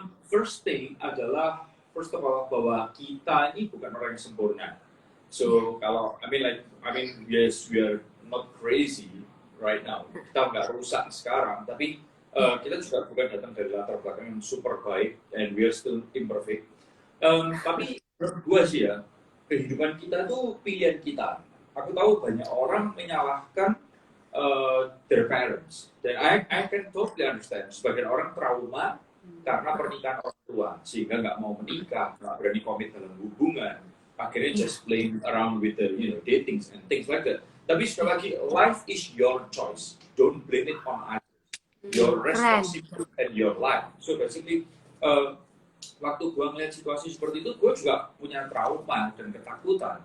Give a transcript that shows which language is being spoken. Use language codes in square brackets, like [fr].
[en] First thing [id] adalah, [en] first of all, [id] bahwa kita ini bukan orang yang sempurna. [en] So [id] kalau [en] I mean yes, we are not crazy right now. [id] Kita nggak rusak sekarang, tapi kita juga bukan datang dari latar belakang yang super baik, [en] and we are still imperfect. [id] Tapi menurut gue sih ya, kehidupan kita tuh pilihan kita. Aku tahu banyak orang menyalahkan [en] their parents, [id] dan [en] I can totally understand. [id] Sebagian orang trauma karena pernikahan orang tua, sehingga nggak mau menikah, nggak berani komit dalam hubungan. Akhirnya [en] just playing around with the dating and things like that. [id] Tapi sekali lagi, [en] life is your choice. Don't blame it on others. Your responsibility and your life. [id] So basically, waktu gue ngeliat situasi seperti itu, gue juga punya trauma dan ketakutan.